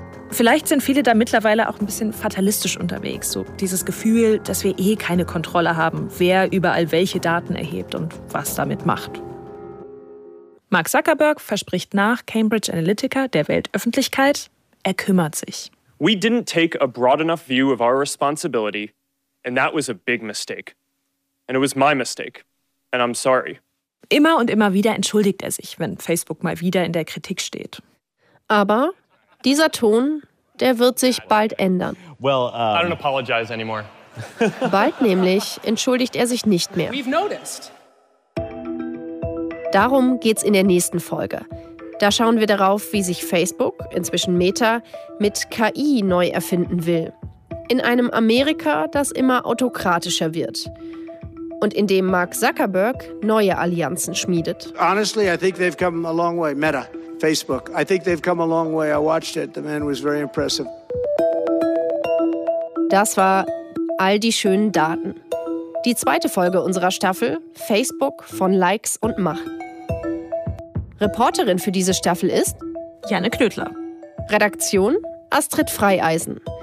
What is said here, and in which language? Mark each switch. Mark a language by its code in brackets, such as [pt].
[de] Vielleicht sind viele da mittlerweile auch ein bisschen fatalistisch unterwegs. So dieses Gefühl, dass wir eh keine Kontrolle haben, wer überall welche Daten erhebt und was damit macht. Mark Zuckerberg verspricht nach Cambridge Analytica der Weltöffentlichkeit, er kümmert sich. [en] We didn't take a broad enough view of our responsibility, and that was a big mistake. And it was my mistake, and I'm sorry. [de] Immer und immer wieder entschuldigt er sich, wenn Facebook mal wieder in der Kritik steht. Aber dieser Ton, der wird sich bald ändern. [en] Well, I don't apologize anymore. [de] Bald nämlich entschuldigt er sich nicht mehr. [en] We've noticed. [de] Darum geht's in der nächsten Folge. Da schauen wir darauf, wie sich Facebook, inzwischen Meta, mit KI neu erfinden will. In einem Amerika, das immer autokratischer wird. Und in dem Mark Zuckerberg neue Allianzen schmiedet. [en] Honestly, I think they've come a long way. Meta, Facebook. I think they've come a long way. I watched it. The man was very impressive. [de] Das war All die schönen Daten. Die zweite Folge unserer Staffel, Facebook von Likes und Macht. Reporterin für diese Staffel ist Janne Knödler. Redaktion Astrid Freieisen.